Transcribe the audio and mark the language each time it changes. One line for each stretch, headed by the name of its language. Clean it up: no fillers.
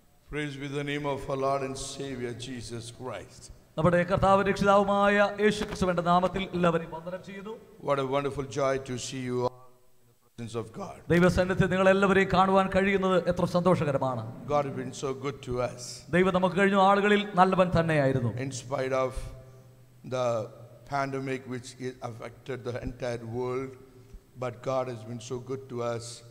English: Praise be the name of our Lord and Savior Jesus Christ.
Malayalam: നമ്മുടെ കർത്താവ് രക്ഷിതാവുമായ യേശുക്രിസ്തുവിന്റെ നാമത്തിൽ എല്ലാവരെയും വന്ദനം ചെയ്യുന്നു.
English: What a wonderful joy to see you all in the presence of God.
Malayalam: ദൈവസന്നിധിയിൽ നിങ്ങൾ എല്ലാവരെയും കാണുവാൻ കഴിയുന്നത് എത്ര സന്തോഷകരമാണ്.
English: God has been so good to us.
Malayalam: ദൈവം നമുക്ക് കഴിഞ്ഞ ആളുകളിൽ നല്ലവൻ തന്നെയായിരുന്നു.
English: In spite of the pandemic which affected the entire world, but God has been so good to us.